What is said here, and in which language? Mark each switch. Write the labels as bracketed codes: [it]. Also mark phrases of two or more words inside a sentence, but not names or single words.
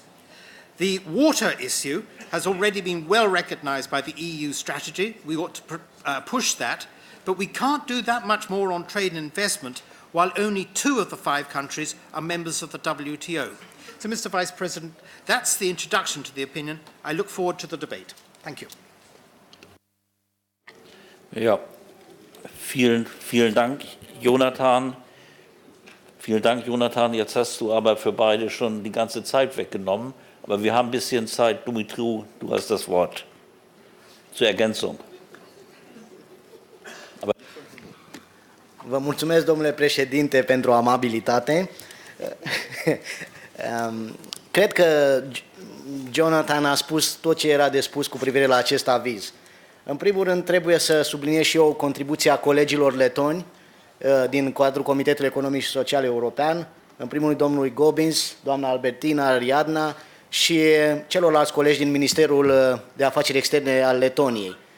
[en] The water issue has already been well recognized by the EU strategy. We ought to push that, but we can't do that much more on trade and investment while only 2 of the 5 countries are members of the WTO. So, Mr. Vice President, that's the introduction to the opinion. I look forward to the debate. Thank you. [de] Ja, vielen Dank, Jonathan. Vielen Dank, Jonathan. Jetzt hast du aber für beide schon die ganze Zeit weggenommen. Aber wir haben ein bisschen Zeit. Dumitru, du hast das Wort zur Ergänzung. [ro] Vă mulțumesc, domnule președinte, pentru amabilitate. Cred că Jonathan a spus tot ce era de spus cu privire la acest aviz. În primul rând, trebuie să subliniez și eu contribuția colegilor letoni din cadrul Comitetului Economic și Social European, în primul rând domnului Gobins, doamna Albertina Ariadna și celorlalți colegi din Ministerul de Afaceri Externe al Letoniei.